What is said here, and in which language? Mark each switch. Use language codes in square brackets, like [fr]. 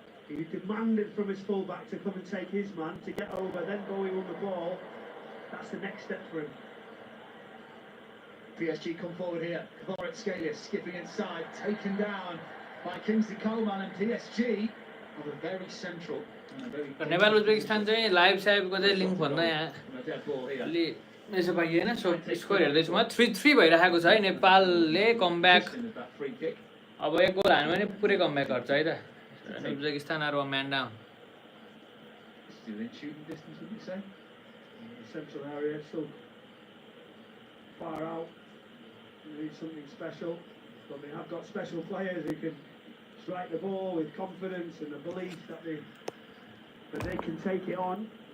[en] He demanded from his fullback to come and take his man, to get over, then Bowie won the ball. That's the next step for him. PSG come forward here. Kvaratskhelia skipping inside, taken down by Kingsley Coman, and PSG are very central and a very... [ne] Nepal Uzbekistan चाहिँ live साइभको चाहिँ link भन्दा यहाँ [en] dead ball here. [ne] अलि यसो पाइएन so score हेर्दैछु म 3-3 भइरहेको छ है नेपालले कमब्याक [en] That free kick. [ne] अब एक गोल हान्यो भने पुरै कमब्याक गर्छ है त Uzbekistan [en] Are one man down Still in shooting distance, would you say? The central area, still far out. They need something special. But they have got special players who can strike the ball with confidence and the belief that they can take it on.